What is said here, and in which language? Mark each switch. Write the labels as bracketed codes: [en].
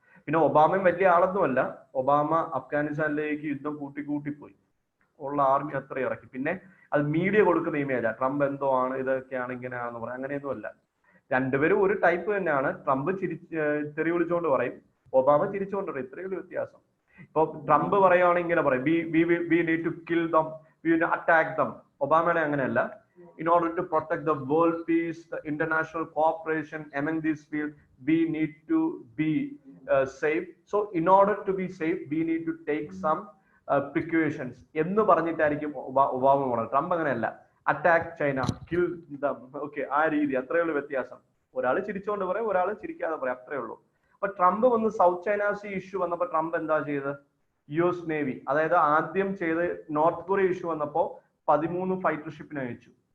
[ml] പിന്നെ ഒബാമയും വലിയ ആളൊന്നുമല്ല. ഒബാമ അഫ്ഗാനിസ്ഥാനിലേക്ക് യുദ്ധം കൂട്ടിപ്പോയി, ഉള്ള ആർമി അത്ര ഇറക്കി. പിന്നെ അത് മീഡിയ കൊടുക്കുന്ന ഇമേജാണ്, ട്രംപ് എന്തോ ആണ്, ഇതൊക്കെയാണ് ഇങ്ങനെയാണെന്ന് പറയാം. അങ്ങനെയൊന്നും അല്ല. രണ്ടുപേരും ഒരു ടൈപ്പ് തന്നെയാണ്. ട്രംപ് തെറി വിളിച്ചുകൊണ്ട് പറയും, ഒബാമ ചിരിച്ചുകൊണ്ട് പറയും. ഇത്രയും വ്യത്യാസം. ഇപ്പൊ ട്രംപ് പറയുകയാണെങ്കിൽ ഇങ്ങനെ പറയും, [en] we need to kill them, we need to attack them. [ml] ഒബാമയുടെ അങ്ങനെയല്ല. [en] In order to protect the world peace, the international cooperation among these fields, we need to be safe. So in order to be safe, we need to take some precautions [ml] എന്ന് പറഞ്ഞിട്ടായിരിക്കും Obama പറയുന്നത്. Trump അങ്ങനെയല്ല, attack China, [en] Kill them. [ml] Okay, ആ രീതി. അത്രയുള്ള വ്യത്യാസം. ഒരാൾ ചിരിച്ചുകൊണ്ട് പറയും, ഒരാൾ ചിരിക്കാതെ പറയും, അത്രേ ഉള്ളൂ. അപ്പൊ ട്രംപ് വന്ന് സൗത്ത് ചൈന സീ ഇഷ്യൂ വന്നപ്പോ ട്രംപ് എന്താ ചെയ്തത്? യുഎസ് നേവി, അതായത് ആദ്യം ചെയ്ത് നോർത്ത് കൊറിയ ഇഷ്യൂ വന്നപ്പോ 13 ഫൈറ്റർ ഷിപ്പിനെ അയച്ചു.